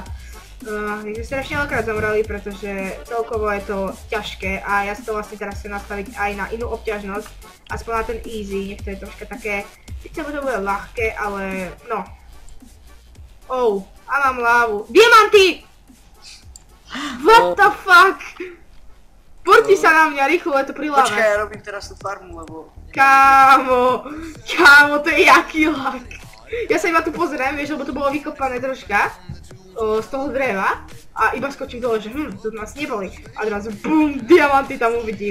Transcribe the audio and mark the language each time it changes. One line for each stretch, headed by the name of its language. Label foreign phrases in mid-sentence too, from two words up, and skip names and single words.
Slovak: My sme strašne veľakrát zomreli, pretože celkovo je to ťažké a ja si to vlastne teraz chcem nastaviť aj na inú obťažnosť, aspoň na ten easy, nech to je troška také, síce to bude ľahké, ale no. Oh, a mám lávu. Diamanty!
English: What the fuck?
Slovak: Porti sa na mňa rýchlo, je to pri láve. Počkaj, ja robím teraz tú farmu, lebo... Kámo, to je jaký lag. Ja sa iba tu pozriem, vieš, lebo to bolo vykopané troška z toho dreva a iba skočím dole, že tu nás neboli. A odrazu BUM, diamanty tam uvidím.